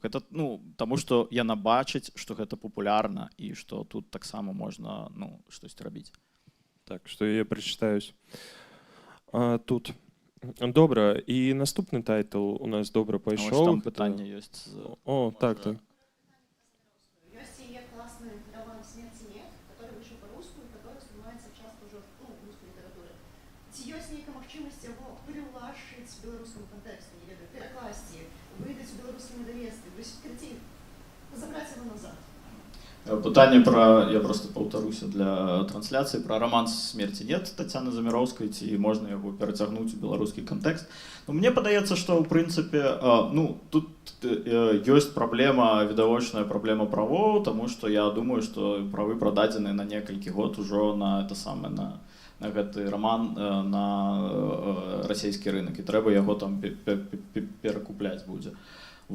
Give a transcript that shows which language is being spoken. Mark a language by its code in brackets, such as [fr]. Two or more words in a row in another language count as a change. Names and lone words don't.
[be] Таму што яна бачыць, што гэта папулярна, і што тут таксама можна штосьці рабіць. Так, што я прачытаюсь. Тут. Добра, і наступны тайтл у нас добра пайшоў. Там пытанне ёсць. О, так. Ёсць яе класны роман [ru] «Смерти нет», который вышел по-русски, который снимается часто уже в русской литературе. [be] Ці ёсць нейкая магчымасць яго пераўлашчыць беларускаму кантэксту, не ведаю, перакласці, выдаць у беларускім выдавецтве, забраць яго назад? Пытанне я просто паўтаруся для трансляцыі, пра роман «Смерти нет» Тацяны Заміроўскай, ці можна яго перацягнуць у беларускі кантэкст. Мне падаецца, што ў прынцыпе тут ёсць праблема, відавочная праблема правоў, таму што я думаю, што правы прададзены на некалькі год ужо на гэты роман на расійскі рынок, і трэба яго там перакупляць будзе.